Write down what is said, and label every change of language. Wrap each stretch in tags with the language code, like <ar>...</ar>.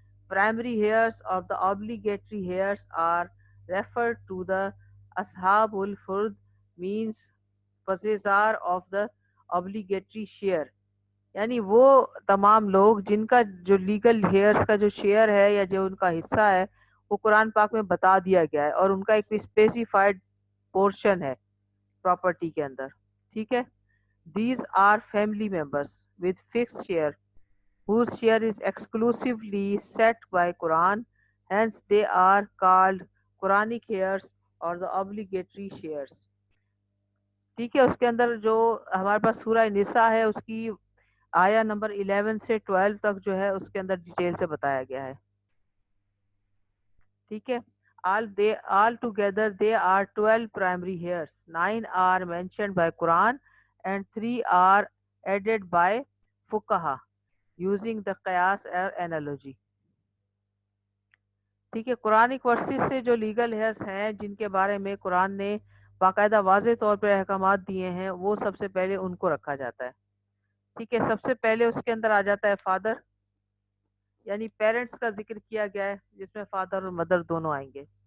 <en>Primary heirs of the obligatory heirs are referred to the</en> <ur>اصحاب الفرد,</ur> <en>means possessor of the obligatory share,</en> <ur>یعنی وہ تمام لوگ جن کا جو لیگل ہیئرس کا جو شیئر ہے یا جو ان کا حصہ ہے وہ قرآن پاک میں بتا دیا گیا ہے, اور ان کا ایک اسپیسیفائڈ پورشن ہے پراپرٹی کے اندر. ٹھیک ہے.</ur> <en>These are family members with fixed share whose share is exclusively set by Quran, hence they are called Quranic heirs or the obligatory shares.</en> <ur>ٹھیک ہے. اس کے اندر جو ہمارے پاس سورہ نساء ہے اس کی آیا نمبر 11 سے 12 تک جو ہے اس کے اندر ڈیٹیل سے بتایا گیا ہے. ٹھیک ہے.</ur> <en>all together they are 12 primary heirs. 9 are mentioned by Quran and 3 are added by fuqaha using the qiyas analogy.</en> <ur>ٹھیک ہے. قرآنک ورسز سے جو لیگل ہیئرس ہیں جن کے بارے میں قرآن نے باقاعدہ واضح طور پر احکامات دیے ہیں, وہ سب سے پہلے ان کو رکھا جاتا ہے. ٹھیک ہے. سب سے پہلے اس کے اندر آ جاتا ہے فادر, یعنی پیرنٹس کا ذکر کیا گیا ہے جس میں فادر اور مدر دونوں آئیں گے.</ur>